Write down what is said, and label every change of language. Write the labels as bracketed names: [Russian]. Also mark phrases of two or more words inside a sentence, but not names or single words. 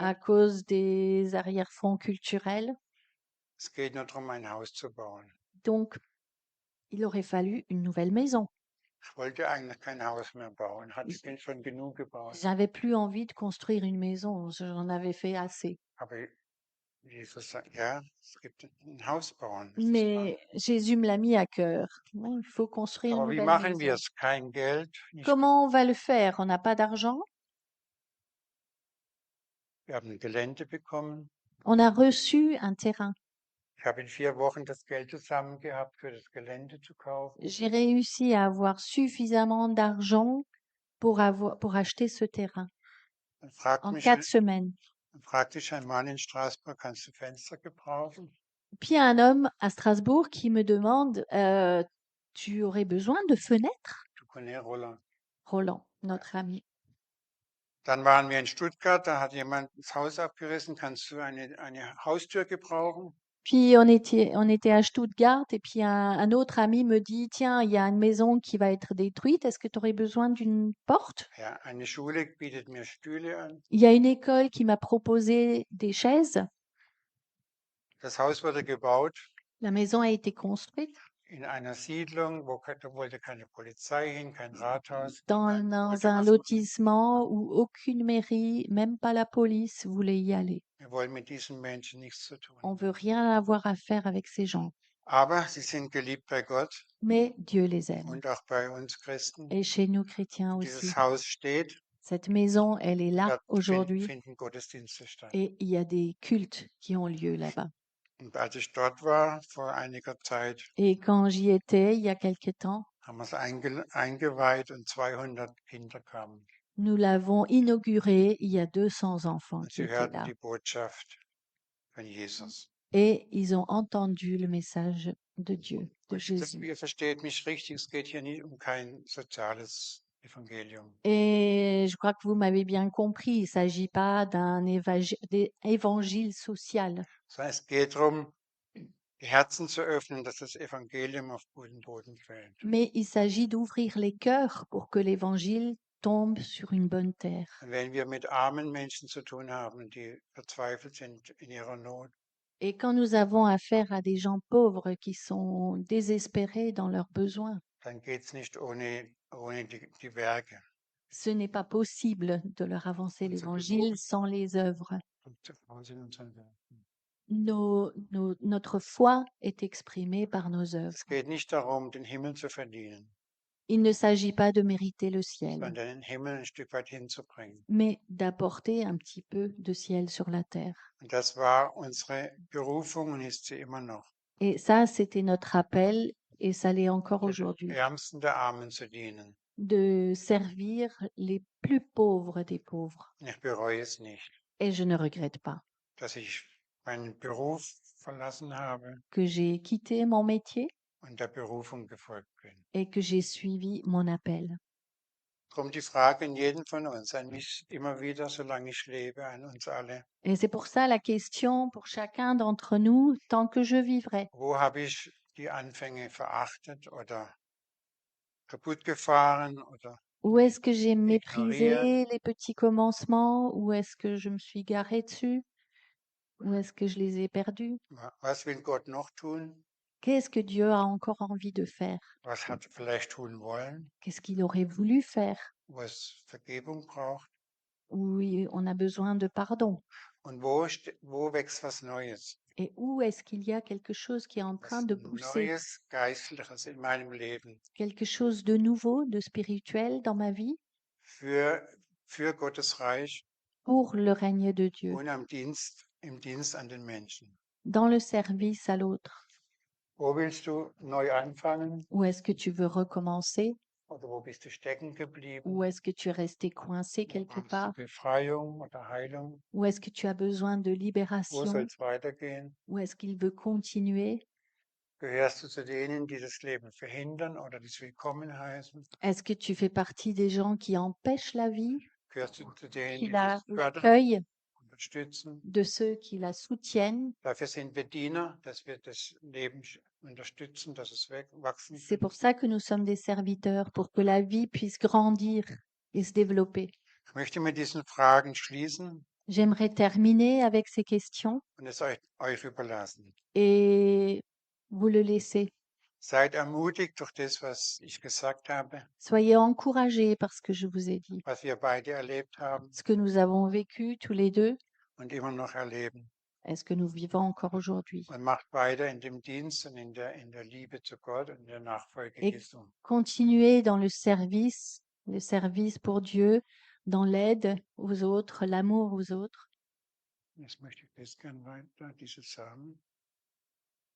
[French] à cause des arrière-fonds culturels. [German] Es geht nur darum, ein Haus zu bauen. [French] Donc, il aurait fallu une nouvelle maison. [German] Ich wollte eigentlich kein Haus mehr bauen, hatte schon genug gebaut. [French] J'avais plus envie de construire une maison, j'en avais fait assez. [German] Aber Jesus sagt, ja, es gibt ein Haus bauen. [French] Mais Jésus me l'a mis à cœur. Ouais, il faut construire une [German] Aber wie [French] nouvelle [German] machen wir [French] maison. [German] es? Kein Geld, nicht, [French] Comment on va le faire? On n'a pas d'argent. [German] wir haben ein Gelände bekommen, [French] On a reçu un terrain. [German] Ich habe in 4 Wochen das Geld zusammen gehabt, für das Gelände zu kaufen. [French] J'ai réussi à avoir suffisamment d'argent pour acheter ce terrain [German] Dann fragt [French] en [German] mich [French] 4 semaines. [German] dann fragt dich ein Mann in Straßburg: „Kannst du Fenster gebrauchen?“ [French] Puis il y a un homme à Strasbourg qui me demande, tu aurais besoin de fenêtres? Du connais Roland. Roland, notre ami. [German] Dann waren wir in Stuttgart, da hat jemand das Haus abgerissen: „Kannst du eine Haustür gebrauchen?“ [French] Puis on était à Stuttgart et puis un autre ami me dit, tiens, il y a une maison qui va être détruite, est-ce que tu aurais besoin d'une porte? [German] Ja, eine Schule bietet mir Stühle an. [French] Il y a une école qui m'a proposé des chaises. [German] Das Haus wurde gebaut [French] La maison a été construite [German] in einer Siedlung, da wollte keine Polizei hin, kein Rathaus. [French] dans [German] Niemand wollte [French] un [German] was machen. [French] lotissement où aucune mairie, même pas la police, voulait y aller. [German] Wir wollen mit diesen Menschen nichts zu tun [French] On [German] haben. [French] veut rien avoir à faire avec ces gens. [German] Aber sie sind geliebt bei Gott [French] Mais Dieu les aime. [German] und auch bei uns Christen. [French] Et chez nous chrétiens [German] Dieses [French] aussi. [German] Haus steht, [French] Cette maison, elle est là [German] dort [French] aujourd'hui [German] finden Gottesdienste statt. [French] et il y a des cultes qui ont lieu là-bas. [German] Und als ich dort war, vor einiger Zeit, [French] Et quand j'y étais, il y a quelque temps, [German] haben wir es eingeweiht und 200 Kinder kamen. [French] nous l'avons inauguré, il y a 200 enfants [German] Und [French] qui [German] sie [French] étaient [German] hörten [French] là. [German] die Botschaft von Jesus. [French] Et ils ont entendu le message de Dieu, de [German] Und [French] Jésus. [German] ihr versteht mich richtig, es geht hier nicht um kein soziales Evangelium. [French] Et je crois que vous m'avez bien compris, il ne s'agit pas d'un évangile social, [German] Sondern es geht darum, die Herzen zu öffnen, dass das Evangelium auf guten Boden fällt. [French] mais il s'agit d'ouvrir les cœurs pour que l'évangile tombe sur une bonne terre. [German] Und wenn wir mit armen Menschen zu tun haben, die verzweifelt sind in ihrer Not, [French] Et quand nous avons affaire à des gens pauvres qui sont désespérés dans leurs besoins, [German] dann geht es nicht ohne die Werke. [French] ce n'est pas possible de leur avancer l'évangile sans les œuvres. Notre foi est exprimée par nos œuvres. [German] Es geht nicht darum, den Himmel zu verdienen, [French] Il ne s'agit pas de mériter le ciel, [German] sondern den Himmel ein Stück weit hinzubringen. [French] mais d'apporter un petit peu de ciel sur la terre. [German] Und das war unsere Berufung und ist sie immer noch, [French] Et ça, c'était notre appel, et ça l'est encore [German] den [French] aujourd'hui, [German] Ärmsten der Armen zu dienen. [French] de servir les plus pauvres des pauvres. [German] Und ich bereue es nicht, [French] Et je ne regrette pas [German] dass ich meinen Beruf verlassen habe [French] que j'ai quitté mon métier [German] und der Berufung gefolgt bin. [French] et que j'ai suivi mon appel. [German] Drum die Frage in jedem von uns, an mich immer wieder, solange ich lebe, an uns alle: [French] Et c'est pour ça la question pour chacun d'entre nous, tant que je vivrai. [German] Wo habe ich die Anfänge verachtet oder kaputt gefahren oder [French] Où est-ce que j'ai [German] ignoriert? [French] méprisé les petits commencements? Où est-ce que je me suis garé dessus? Où est-ce que je les ai perdus? [German] Was will Gott noch tun? [French] Qu'est-ce que Dieu a encore envie de faire? [German] Was hat er vielleicht tun wollen? [French] Qu'est-ce qu'il aurait voulu faire? [German] Wo es Vergebung braucht? [French] Où on a besoin de pardon? [German] Und wo wächst was Neues? [French] Et où est-ce qu'il y a quelque chose qui est en train [German] Was [French] de pousser? [German] Neues, Geistliches in meinem Leben [French] Quelque chose de nouveau, de spirituel dans ma vie [German] für Gottes Reich [French] pour le règne de Dieu, [German] und im Dienst an den Menschen. [French] dans le service à l'autre. [German] Wo willst du neu anfangen [French] Où est-ce que tu veux recommencer? [German] oder wo bist du stecken geblieben? [French] Où est-ce que tu es resté coincé [German] Wo [French] quelque [German] brauchst [French] part? [German] du Befreiung oder Heilung? [French] Où est-ce que tu as besoin de [German] Wo [French] libération? [German] soll es weitergehen? [French] Où est-ce qu'il veut continuer? [German] Gehörst du zu denen, die das Leben verhindern oder das Willkommen heißen? [French] Est-ce que tu fais partie des gens qui empêchent la vie, [German] Gehörst du zu denen, [French] qui [German] die das fördern, [French] l'accueillent, [German] unterstützen? [French] de ceux qui la soutiennent? [German] Dafür sind wir Diener, dass wir das Leben unterstützen, dass es wachsen [French] C'est [German] kann. [French] pour ça que nous sommes des serviteurs, pour que la vie puisse grandir et se développer. [German] Ich möchte mit diesen Fragen schließen [French] J'aimerais terminer avec ces questions [German] und es euch überlassen. [French] et vous le laisser. [German] Seid ermutigt durch das, was ich gesagt habe, [French] Soyez encouragés par ce que je vous ai dit, [German] was wir beide erlebt haben [French] ce que nous avons vécu tous les deux [German] und immer noch erleben. [French] et ce que nous vivons encore aujourd'hui. [German] Und macht weiter in dem Dienst und in der Liebe zu Gott und in der Nachfolge [French] Et [German] Jesu. [French] continuez dans le service pour Dieu, dans l'aide aux autres, l'amour aux autres. [German] Jetzt möchte ich das gerne weiter, dieses sagen.